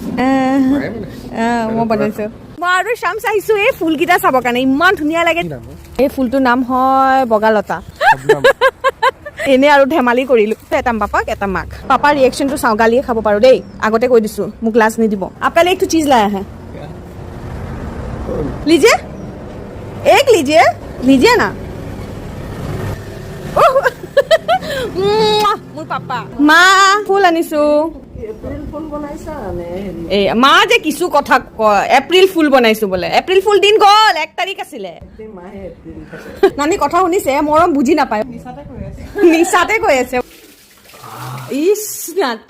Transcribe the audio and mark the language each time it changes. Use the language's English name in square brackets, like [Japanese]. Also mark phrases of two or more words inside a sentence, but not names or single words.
[Assamese] মায়ে বনাইছে মই বনাইছো মই আৰু শামছ আহিছো এই ফুলকেইটা চাবৰ কাৰণে ইমান ধুনীয়া লাগে এই ফুলটোৰ নাম হয় বগালতা এনে আৰু ধেমালি কৰিলো এটা পাপাক এটা মাক পাপাৰ ৰিয়েকশনটো চাওঁ গালিয়ে খাব পাৰো দেই আগতে কৈ দিছো মোক লাজ নিদিব [Hindi] आपका एक तो चीज लाया है लीजिए एक लीजिए ना [Assamese] মোৰ পাপা মা ফুল আনিছো এপ্ৰিল ফুল বনাইছা নে এ মা যে কিছু কথা কয় এপ্ৰিল ফুল বনাইছো বোলে এপ্ৰিল ফুল দিন গ'ল 1 তাৰিখ আছিলে মাহে এপ্ৰিল নানি কথা শুনিছে মৰম বুজি নাপায় নিচাতে কৈ আছে ইছ নাটক এনে কৈছা ন